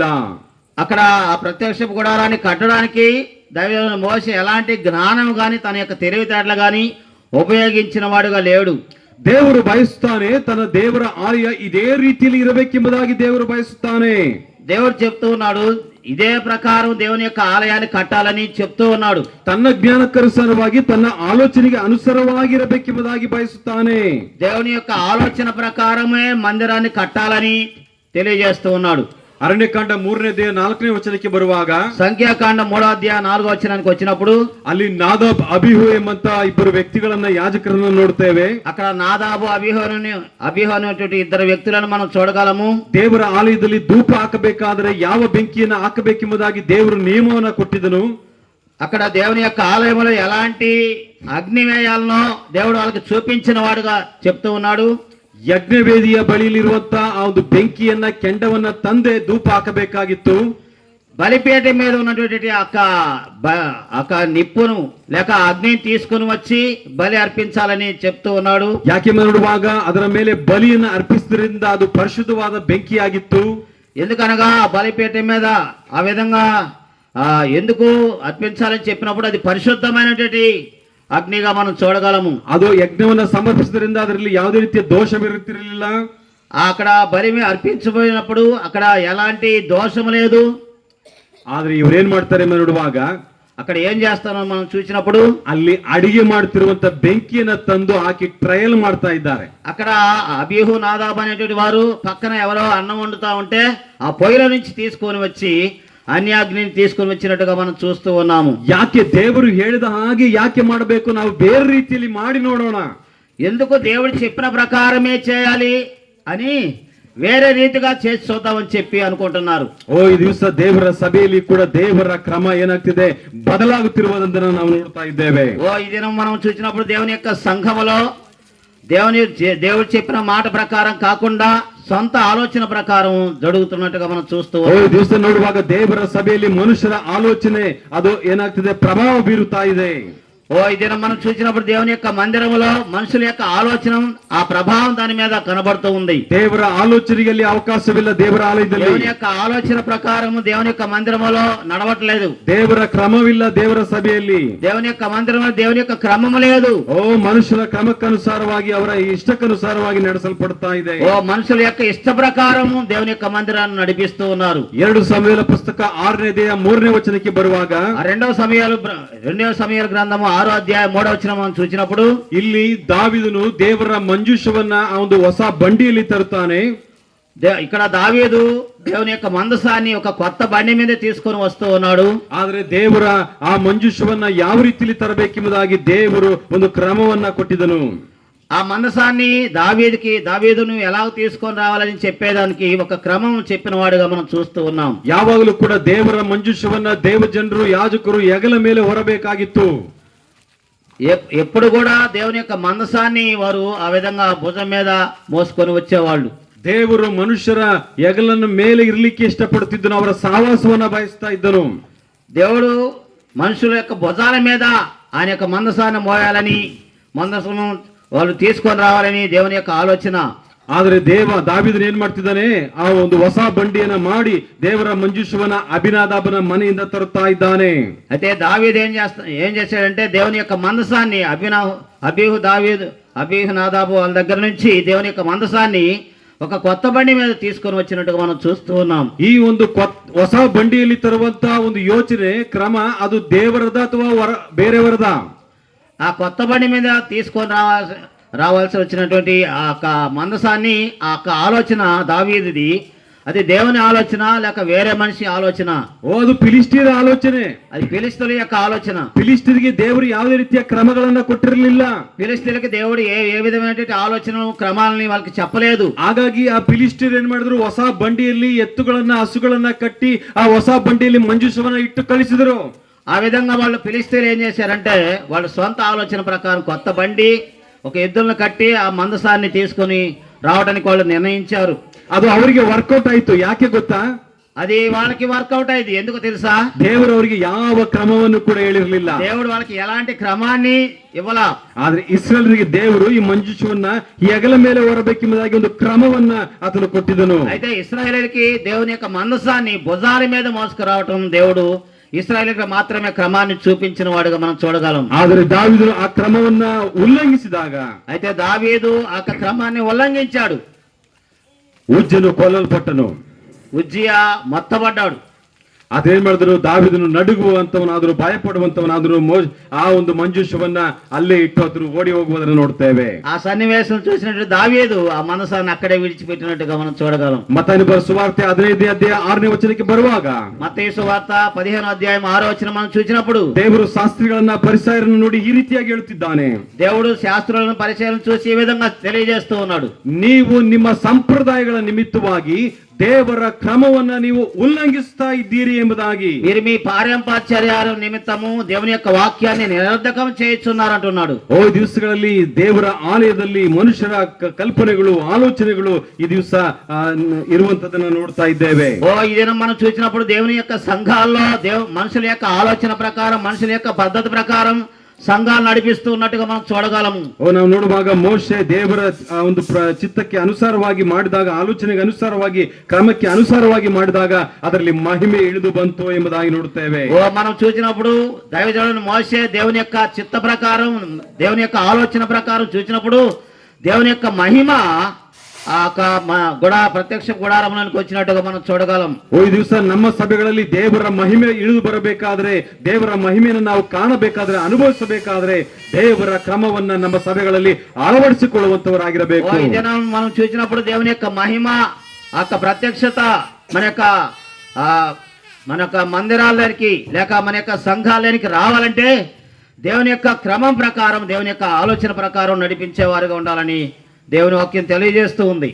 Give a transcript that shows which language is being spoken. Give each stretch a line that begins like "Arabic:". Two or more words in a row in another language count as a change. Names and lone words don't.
Telugu: అక్కడ ఆ ప్రత్యక్ష గుడారాన్ని కట్టడానికి దైవజనుడు మోషే ఎలాంటి జ్ఞానం గాని తన యొక్క తెలివితేటలు గాని ఉపయోగించిన వాడుగా లేడు.
Kannada: ದೇವರು ಬಯಸುತ್ತಾನೆ ತನ್ನ ದೇವರ ಆಲಯ ಇದೇ ರೀತಿಯಲ್ಲಿ ಇರಬೇಕೆಂಬುದಾಗಿ ದೇವರು ಬಯಸುತ್ತಾನೆ.
Telugu: దేవుడు చెప్తూ ఉన్నాడు, ఇదే ప్రకారం దేవుని యొక్క ఆలయాన్ని కట్టాలని చెప్తూ ఉన్నాడు.
Kannada: ತನ್ನ ಜ್ಞಾನಕ್ಕನುಸಾರವಾಗಿ, ತನ್ನ ಆಲೋಚನೆಗೆ ಅನುಸಾರವಾಗಿರಬೇಕೆಂಬುದಾಗಿ ಬಯಸುತ್ತಾನೆ.
Telugu: దేవుని యొక్క ఆలోచన ప్రకారమే మందిరాన్ని కట్టాలని తెలియజేస్తూ ఉన్నాడు.
Kannada: ಅರಣ್ಯಕಾಂಡ 3:4 ವಚನಕ್ಕೆ ಬರುವಾಗ,
Telugu: సంఖ్యాకాండ 3:4 వచనానికి వచ్చినప్పుడు
Kannada: ಅಲ್ಲಿ ನಾದಾಬ್, ಅಬಿಹು ಎಂಬಂತ ಇಬ್ಬರು ವ್ಯಕ್ತಿಗಳನ್ನ, ಯಾಜಕರನ್ನ ನೋಡ್ತೇವೆ.
Telugu: అక్కడ నాదాబు, అబీహు అనేటువంటి ఇద్దరు వ్యక్తులను మనం చూడగలము.
Kannada: ದೇವರ ಆಲಯದಲ್ಲಿ ಧೂಪ ಹಾಕಬೇಕಾದರೆ ಯಾವ ಬೆಂಕಿಯನ್ನ ಹಾಕಬೇಕೆಂಬುದಾಗಿ ದೇವರು ನಿಯಮವನ್ನ ಕೊಟ್ಟಿದ್ದನು.
Telugu: అక్కడ దేవుని యొక్క ఆలయంలో ఎలాంటి అగ్ని వేయాలనో దేవుడు వాళ్ళకి చూపించిన వాడుగా చెప్తూ ఉన్నాడు.
Kannada: ಯಜ್ಞವೇದಿಯ ಬಳಿಯಲ್ಲಿರುವಂತಹ ಆ ಒಂದು ಬೆಂಕಿಯನ್ನ, ಕೆಂಡವನ್ನ ತಂದೆ ಧೂಪ ಹಾಕಬೇಕಾಗಿತ್ತು.
Telugu: బలిపేట మీద ఉన్నటువంటి ఒక నిప్పును లేక అగ్నిని తీసుకుని వచ్చి బలి అర్పించాలని చెప్తూ ఉన్నాడు.
Kannada: ಯಾಕೆಂದು ನೋಡುವಾಗ ಅದರ ಮೇಲೆ ಬಲಿಯನ್ನು ಅರ್ಪಿಸುವುದರಿಂದ ಅದು ಪರಿಶುದ್ಧವಾದ ಬೆಂಕಿಯಾಗಿತ್ತು.
Telugu: ఎందుకనగా బలిపేట మీద ఆ విధంగా ఎందుకు అర్పించాలని చెప్పినప్పుడు అది పరిశుద్ధమైనటువంటి అగ్నిగా మనం చూడగలము.
Kannada: ಅದು ಯಜ್ಞವನ್ನು ಸಮರ್ಪಿಸುವುದರಿಂದ ಅದರಲ್ಲಿ ಯಾವುದೇ ರೀತಿಯ ದೋಷವಿರುತ್ತಿರಲಿಲ್ಲ.
Telugu: అక్కడ బలి అర్పించబోయినప్పుడు అక్కడ ఎలాంటి దోషము లేదు.
Kannada: ಆದ್ರೆ ಇವರೇನ್ ಮಾಡ್ತಾರೆ ನೋಡುವಾಗ,
Telugu: అక్కడ ఏం చేస్తారో మనం చూసినప్పుడు
Kannada: ಅಲ್ಲಿ ಅಡಿಗೆ ಮಾಡುತ್ತಿರುವಂತ ಬೆಂಕಿಯನ್ನ ತಂದು ಹಾಕಿ ಟ್ರಯಲ್ ಮಾಡ್ತಾ ಇದ್ದಾರೆ.
Telugu: అక్కడ అబీహు, నాదాబు అనేటువంటి వారు పక్కన ఎవరో అన్నం వండుతా ఉంటే ఆ పొయ్యిల నుంచి తీసుకొని వచ్చి అన్యాగ్నిని తీసుకొని వచ్చినట్టుగా మనం చూస్తూ ఉన్నాము.
Kannada: ಯಾಕೆ ದೇವರು ಹೇಳಿದ ಹಾಗೆ ಯಾಕೆ ಮಾಡಬೇಕು, ನಾವು ಬೇರೆ ರೀತಿಯಲ್ಲಿ ಮಾಡಿ ನೋಡೋಣ.
Telugu: ఎందుకు దేవుడు చెప్పిన ప్రకారమే చేయాలి అని వేరే రీతిగా చేసి చూద్దామని చెప్పి అనుకుంటున్నారు.
Kannada: ಈ ದಿವಸ ದೇವರ ಸಭೆಯಲ್ಲಿ ಕೂಡ ದೇವರ ಕ್ರಮ ಏನಾಗ್ತಿದೆ, ಬದಲಾಗುತ್ತಿರುವುದನ್ನು ನಾವು ನೋಡ್ತಾ ಇದ್ದೇವೆ.
Telugu: ఈ దినం మనం చూసినప్పుడు దేవుని యొక్క సంఘములో దేవుడు చెప్పిన మాట ప్రకారం కాకుండా సొంత ఆలోచన ప్రకారం జరుగుతున్నట్టుగా మనం చూస్తూ
Kannada: ಈ ದಿವಸ ನೋಡುವಾಗ ದೇವರ ಸಭೆಯಲ್ಲಿ ಮನುಷ್ಯರ ಆಲೋಚನೆ ಅದು ಏನಾಗ್ತಿದೆ, ಪ್ರಭಾವ ಬೀರುತ್ತಾ ಇದೆ.
Telugu: ఈ దినం మనం చూసినప్పుడు దేవుని యొక్క మందిరములో మనుషుల యొక్క ఆలోచన, ఆ ప్రభావం దాని మీద కనబడుతూ ఉంది.
Kannada: ದೇವರ ಆಲೋಚನೆಯಲ್ಲಿ ಅವಕಾಶವಿಲ್ಲ. ದೇವರ ಆಲಯದಲ್ಲಿ
Telugu: దేవుని యొక్క ఆలోచన ప్రకారం దేవుని యొక్క మందిరములో నడవట్లేదు.
Kannada: ದೇವರ ಕ್ರಮವಿಲ್ಲ. ದೇವರ ಸಭೆಯಲ್ಲಿ
Telugu: దేవుని యొక్క మందిరంలో దేవుని యొక్క క్రమము లేదు.
Kannada: ಮನುಷ್ಯರ ಕ್ರಮಕ್ಕನುಸಾರವಾಗಿ, ಅವರ ಇಷ್ಟಕ್ಕನುಸಾರವಾಗಿ ನಡೆಸಲ್ಪಡ್ತಾ ಇದೆ.
Telugu: మనుషుల యొక్క ఇష్ట ప్రకారం దేవుని యొక్క మందిరాన్ని నడిపిస్తూ ఉన్నారు.
Kannada: 2 ಸಮುವೇಲ ಪುಸ್ತಕ 6ನೇ ಅಧ್ಯಾಯ 3ನೇ ವಚನಕ್ಕೆ ಬರುವಾಗ,
Telugu: రెండవ సమూయేలు గ్రంథము 6వ అధ్యాయం 3వ వచనం మనం చూసినప్పుడు
Kannada: ಇಲ್ಲಿ ದಾವೀದನು ದೇವರ ಮಂಜೂಷವನ್ನ ಆ ಒಂದು ಹೊಸ ಬಂಡಿಯಲ್ಲಿ ತರುತ್ತಾನೆ.
Telugu: ఇక్కడ దావీదు దేవుని యొక్క మందసాన్ని ఒక కొత్త బండి మీద తీసుకొని వస్తూ ఉన్నాడు.
Kannada: ಆದ್ರೆ ದೇವರ ಆ ಮಂಜೂಷವನ್ನ ಯಾವ ರೀತಿಯಲ್ಲಿ ತರಬೇಕೆಂಬುದಾಗಿ ದೇವರು ಒಂದು ಕ್ರಮವನ್ನ ಕೊಟ್ಟಿದ್ದನು.
Telugu: ఆ మందసాన్ని దావీదును ఎలా తీసుకొని రావాలని చెప్పేదానికి ఒక క్రమం చెప్పిన వాడుగా మనం చూస్తూ ఉన్నాం.
Kannada: ಯಾವಾಗಲೂ ಕೂಡ ದೇವರ ಮಂಜೂಷವನ್ನ ದೇವಜನರು, ಯಾಜಕರು ಹೆಗಲ ಮೇಲೆ ಹೊರಬೇಕಾಗಿತ್ತು. ఎప్పుడు కూడా దేవుని యొక్క మందసాన్ని వారు ఆ విధంగా భుజం మీద మోసుకొని వచ్చేవాళ్ళు. ದೇವರು ಮನುಷ್ಯರ ಹೆಗಲನ್ನು ಮೇಲೆ ಇರಲಿಕ್ಕೆ ಇಷ್ಟಪಡುತ್ತಿದ್ದನು. ಅವರ ಸಹವಾಸವನ್ನ ಬಯಸ್ತಾ ಇದ್ದನು.
Telugu: దేవుడు మనుషుల యొక్క భుజాల మీద ఆయన యొక్క మందసాన్ని మోయాలని, మందసము వాళ్ళు తీసుకొని రావాలని దేవుని యొక్క ఆలోచన.
Kannada: ಆದ್ರೆ ದಾವೀದನು ಏನ್ ಮಾಡ್ತಿದ್ದಾನೆ, ಆ ಒಂದು ಹೊಸ ಬಂಡಿಯನ್ನ ಮಾಡಿ ದೇವರ ಮಂಜೂಷವನ್ನ ಅಭಿನಾದಾಬನ ಮನೆಯಿಂದ ತರುತ್ತಾ ಇದ್ದಾನೆ.
Telugu: అయితే దావీదు ఏం చేశాడంటే దేవుని యొక్క మందసాన్ని అబీహు, నాదాబు వాళ్ళ దగ్గర నుంచి దేవుని యొక్క మందసాన్ని ఒక కొత్త బండి మీద తీసుకొని వచ్చినట్టుగా మనం చూస్తూ ఉన్నాం.
Kannada: ಈ ಒಂದು ಹೊಸ ಬಂಡಿಯಲ್ಲಿ ತರುವಂತ ಒಂದು ಯೋಚನೆ, ಕ್ರಮ, ಅದು ದೇವರದ ಅಥವಾ ಬೇರೆಯವರದ?
Telugu: ఆ కొత్త బండి మీద తీసుకొని రావాల్సి వచ్చినటువంటి ఆ మందసాన్ని, ఆ ఆలోచన దావీదుది. అది దేవుని ఆలోచన లేక వేరే మనిషి ఆలోచన?
Kannada: ಓ ಅದು ಫಿಲಿಸ್ತೀರ ಆಲೋಚನೆ.
Telugu: అది ఫిలిస్తీయుల యొక్క ఆలోచన.
Kannada: ಫಿಲಿಸ್ತೀರಿಗೆ ದೇವರು ಯಾವುದೇ ರೀತಿಯ ಕ್ರಮಗಳನ್ನ ಕೊಟ್ಟಿರಲಿಲ್ಲ.
Telugu: ఫిలిస్తీయులకి దేవుడు ఏ విధమైనటువంటి ఆలోచన క్రమాలని వాళ్ళకి చెప్పలేదు.
Kannada: ಹಾಗಾಗಿ ಆ ಫಿಲಿಸ್ತೀರ್ ಏನ್ ಮಾಡಿದ್ರು, ಹೊಸ ಬಂಡಿಯಲ್ಲಿ ಎತ್ತುಗಳನ್ನ ಹಸುಗಳನ್ನ ಕಟ್ಟಿ ಆ ಹೊಸ ಬಂಡಿಯಲ್ಲಿ ಮಂಜೂಷವನ್ನ ಇಟ್ಟು ಕಳಿಸಿದ್ರು.
Telugu: ఆ విధంగా వాళ్ళు ఫిలిస్తీయులు ఏం చేశారంటే వాళ్ళ సొంత ఆలోచన ప్రకారం కొత్త బండి ఒక ఎద్దులను కట్టి ఆ మందసాన్ని తీసుకొని రావడానికి వాళ్ళు నిర్ణయించారు.
Kannada: ಅದು ಅವರಿಗೆ ವರ್ಕೌಟ್ ಆಯ್ತು. ಯಾಕೆ ಗೊತ್ತಾ?
Telugu: అది వాళ్ళకి వర్కౌట్ అయింది. ఎందుకు తెలుసా?
Kannada: ದೇವರು ಅವರಿಗೆ ಯಾವ ಕ್ರಮವನ್ನು ಕೂಡ ಹೇಳಿರಲಿಲ್ಲ.
Telugu: దేవుడు వాళ్ళకి ఎలాంటి క్రమాన్ని ఇవ్వలా.
Kannada: ಆದ್ರೆ ಇಸ್ರೇಲರಿಗೆ ದೇವರು ಈ ಮಂಜೂಷವನ್ನ ಹೆಗಲ ಮೇಲೆ ಹೊರಬೇಕೆಂಬುದಾಗಿ ಒಂದು ಕ್ರಮವನ್ನ ಆತನು ಕೊಟ್ಟಿದ್ದನು.
Telugu: అయితే ఇశ్రాయేలుకి దేవుని యొక్క మందసాన్ని భుజాల మీద మోసుకురావటం దేవుడు ఇశ్రాయేలుకి మాత్రమే క్రమాన్ని చూపించిన వాడుగా మనం చూడగలం.
Kannada: ಆದರೆ ದಾವೀದನು ಆ ಕ್ರಮವನ್ನ ಉಲ್ಲಂಘಿಸಿದಾಗ,
Telugu: అయితే దావీదు ఆ క్రమాన్ని ఉల్లంఘించాడు.
Kannada: ಉಜ್ಜನು ಕೊಲ್ಲಲ್ಪಟ್ಟನು.
Telugu: ఉజ్జియా మొత్తబడ్డాడు.
Kannada: ಅದೇನ್ ಮಾಡಿದ್ರು, ದಾವೀದನು ನಡುಗುವಂತವನಾದ್ರು ಭಯಪಡುವಂತವನಾದ್ರು ಆ ಒಂದು ಮಂಜೂಷವನ್ನ ಅಲ್ಲೇ ಇಟ್ಟು ಆತನು ಓಡಿ ಹೋಗುವುದನ್ನು ನೋಡ್ತೇವೆ.
Telugu: ఆ సన్నివేశం చూసినట్టు దావీదు ఆ మనసాన్ని అక్కడే విడిచిపెట్టినట్టుగా మనం చూడగలం.
Kannada: ಮತ್ತಾಯನ ಬರೆದ ಸುವಾರ್ತೆ 15ನೇ ಅಧ್ಯಾಯ 6ನೇ ವಚನಕ್ಕೆ ಬರುವಾಗ,
Telugu: మత్తయి సువార్త 15వ అధ్యాయం 6వ వచనం మనం చూసినప్పుడు
Kannada: ದೇವರು ಶಾಸ್ತ್ರಿಗಳನ್ನ ಪರಿಸರನ್ನು ನೋಡಿ ಈ ರೀತಿಯಾಗಿ ಹೇಳುತ್ತಿದ್ದಾನೆ.
Telugu: దేవుడు శాస్త్రులను పరిచయం చూసి ఈ విధంగా తెలియజేస్తూ ఉన్నాడు.
Kannada: ನೀವು ನಿಮ್ಮ ಸಂಪ್ರದಾಯಗಳ ನಿಮಿತ್ತವಾಗಿ ದೇವರ ಕ್ರಮವನ್ನ ನೀವು ಉಲ್ಲಂಘಿಸ್ತಾ ಇದ್ದೀರಿ ಎಂಬುದಾಗಿ,
Telugu: మీరు మీ పారంపర్యాల నిమిత్తము దేవుని యొక్క వాక్యాన్ని నిరర్ధకం చేయుచున్నారంటున్నాడు.
Kannada: ಓ ದಿವಸಗಳಲ್ಲಿ ದೇವರ ಆಲಯದಲ್ಲಿ ಮನುಷ್ಯರ ಕಲ್ಪನೆಗಳು ಆಲೋಚನೆಗಳು ಈ ದಿವಸ ಇರುವಂತದನ್ನ ನೋಡ್ತಾ ಇದ್ದೇವೆ.
Telugu: ఓ ఈ దినం మనం చూసినప్పుడు దేవుని యొక్క సంఘాల్లో మనుషుల యొక్క ఆలోచన ప్రకారం మనుషుల యొక్క పద్ధతి ప్రకారం సంఘాలు నడిపిస్తూ ఉన్నట్టుగా మనం చూడగలము.
Kannada: ನಾವು ನೋಡುವಾಗ ಮೋಶೆ ದೇವರ ಒಂದು ಚಿತ್ತಕ್ಕೆ ಅನುಸಾರವಾಗಿ ಮಾಡಿದಾಗ, ಆಲೋಚನೆಗೆ ಅನುಸಾರವಾಗಿ ಕ್ರಮಕ್ಕೆ ಅನುಸಾರವಾಗಿ ಮಾಡಿದಾಗ ಅದರಲ್ಲಿ ಮಹಿಮೆ ಇಳಿದು ಬಂತು ಎಂಬುದಾಗಿ ನೋಡುತ್ತೇವೆ.
Telugu: ఓ మనం చూసినప్పుడు దైవజనుడు మోషే దేవుని యొక్క చిత్త ప్రకారం దేవుని యొక్క ఆలోచన ప్రకారం చూసినప్పుడు దేవుని యొక్క మహిమ ప్రత్యక్ష గుడారంలోకి వచ్చినట్టుగా మనం చూడగలం.
Kannada: ಈ ದಿವಸ ನಮ್ಮ ಸಭೆಗಳಲ್ಲಿ ದೇವರ ಮಹಿಮೆ ಇಳಿದು ಬರಬೇಕಾದ್ರೆ, ದೇವರ ಮಹಿಮೆಯನ್ನು ನಾವು ಕಾಣಬೇಕಾದ್ರೆ, ಅನುಭವಿಸಬೇಕಾದ್ರೆ ದೇವರ ಕ್ರಮವನ್ನ ನಮ್ಮ ಸಭೆಗಳಲ್ಲಿ ಅಳವಡಿಸಿಕೊಳ್ಳುವಂತವರಾಗಿರಬೇಕು.
Telugu: ఈ దినం మనం చూసినప్పుడు దేవుని యొక్క మహిమ ప్రత్యక్షత మన యొక్క మందిరాలకి లేక మన యొక్క సంఘాలకి రావాలంటే దేవుని యొక్క క్రమం ప్రకారం దేవుని యొక్క ఆలోచన ప్రకారం నడిపించేవారుగా ఉండాలని దేవుని వాక్యం తెలియజేస్తూ ఉంది.